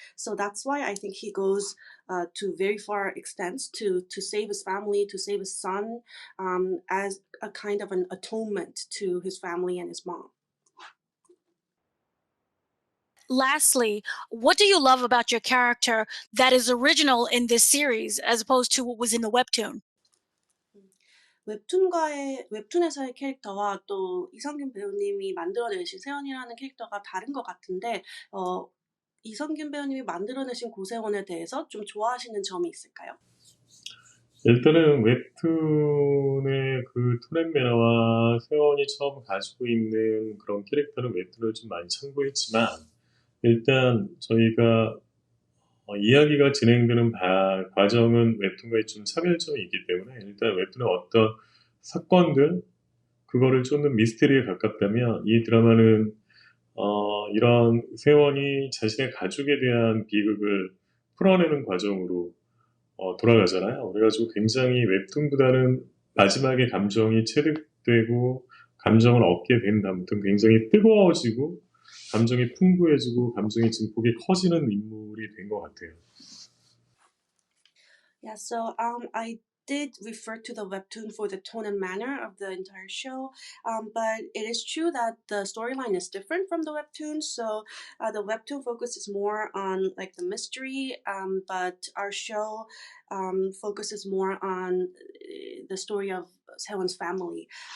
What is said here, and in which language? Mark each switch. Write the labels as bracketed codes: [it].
[en] So that's why I think he goes to very far extents to save his family, to save his son, as a kind of an atonement to his family and his mom. Lastly, what do you love about your character that is original in this series as opposed to what was in the webtoon? [ko] 웹툰에서의 캐릭터와 또 이성균 배우님이 만들어내신 세원이라는 캐릭터가 다른 것 같은데, 이성균 배우님이 만들어내신 고세원에 대해서 좀 좋아하시는 점이 있을까요? 일단은 웹툰의 그 톤앤 매너와 세원이 처음 가지고 있는 그런 캐릭터는 웹툰을 좀 많이 참고했지만, 일단 저희가 이야기가 진행되는 과정은 웹툰과의 좀 차별점이 있기 때문에, 일단 웹툰의 어떤 사건들, 그거를 쫓는 미스테리에 가깝다면, 이 드라마는 이런 세원이 자신의 가족에 대한 비극을 풀어내는 과정으로 돌아가잖아요. 그래가지고 굉장히 웹툰보다는 마지막에 감정이 체득되고 감정을 얻게 된 다음부터 굉장히 뜨거워지고 감정이 풍부해지고 감정의 증폭이 커지는 인물이 된 것 같아요. [en] Yeah, so I did refer to the webtoon for the tone and manner of the entire show, but it is true that the storyline is different from the webtoon. So the webtoon focuses more on like the mystery, but our show focuses more on the story of Sewon's family.